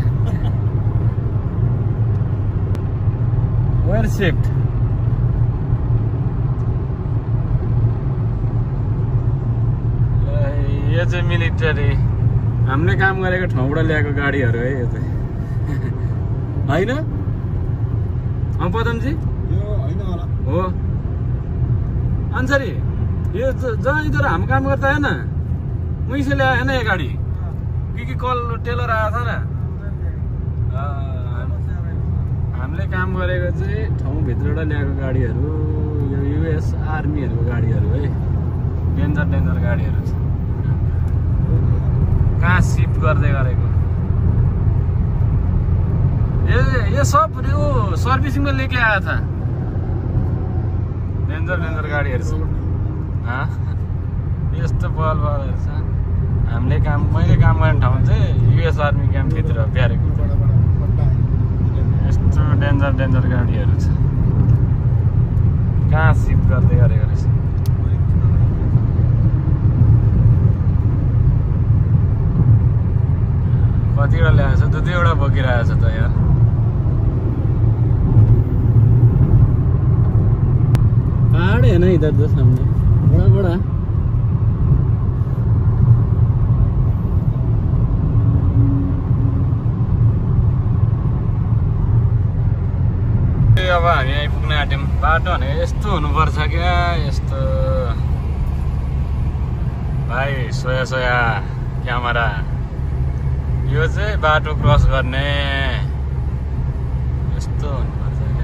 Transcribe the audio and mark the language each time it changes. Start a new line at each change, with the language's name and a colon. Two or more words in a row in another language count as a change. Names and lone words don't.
English: where shift
Nepali: यो चाहिँ मिलिटरी हामीले काम गरेको ठाउँबाट ल्याएको गाडीहरू है। यो चाहिँ होइन
Hindi: पदमजी हो अन्सरी ये जहाँ इधर हम काम करता है ना वहीं से ले आया है ना ये गाड़ी क्योंकि कल टेलर आया था ना।
Nepali: हामीले काम गरेको चाहिँ ठाउँभित्रबाट ल्याएको गाडीहरू यो युएस आर्मीहरूको गाडीहरू है।
English: danger danger
Nepali: गाडीहरू छ। कहाँ सिफ्ट गर्दै गरेको
Hindi: ये सब वो सर्भिसिङ में लेके आया था।
English: danger danger
Nepali: गाडीहरू छ। यस्तो बलहरू छ। हामीले मैले काम गर्ने ठाउँ चाहिँ युएस आर्मी क्याम्पभित्र प्यारेको यस्तो
English: danger danger
Nepali: गाडीहरू छ। कहाँ सिफ्ट गर्दै गरेको रहेछ। कतिवटा ल्याएको छ 2-2वटा बोकिरहेको छ त यार।
Hindi: पहाड़ है ना इधर तो सामने बड़ा बड़ा।
Nepali: अब हामी आइपुग्न आँट्यौँ। बाटो भनेको यस्तो हुनुपर्छ क्या। यस्तो भाइ सोया सोया क्यामेरा यो चाहिँ बाटो क्रस गर्ने यस्तो हुनुपर्छ क्या।